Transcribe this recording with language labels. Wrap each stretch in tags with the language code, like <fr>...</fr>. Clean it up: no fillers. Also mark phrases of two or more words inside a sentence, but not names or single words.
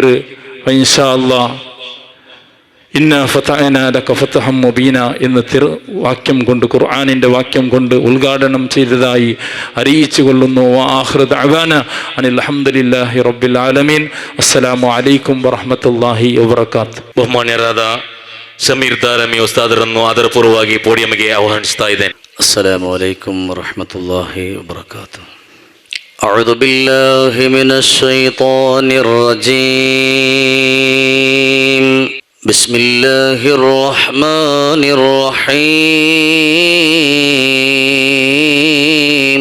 <ar>إن شاء الله إنا فتحنا لك فتحا مبينا</ar> <ml>എന്ന് വാക്യം കൊണ്ട്, ഖുർആനിൻ്റെ വാക്യം കൊണ്ട് ഉദ്ഘാടനം ചെയ്തതായി അറിയിച്ചു കൊള്ളുന്നു.</ml> <ar>آخر دعوانا أن الحمد لله رب العالمين. السلام عليكم ورحمة الله وبركاته.</ar> <kn>ಬಹುಮಾನ್ಯರಾದ ಸಮೀರ್ ದಾರಮಿ ಉಸ್ತಾದರನ್ನು ಆದರಪೂರ್ವವಾಗಿ ಪೋಡಿಯಂಗೆ ಆಹ್ವಾನಿಸ್ತಾ ಇದ್ದೇನೆ.</kn> <ar>السلام عليكم ورحمة الله وبركاته. أعوذ بالله من الشيطان الرجيم. بسم الله الرحمن الرحيم.</ar>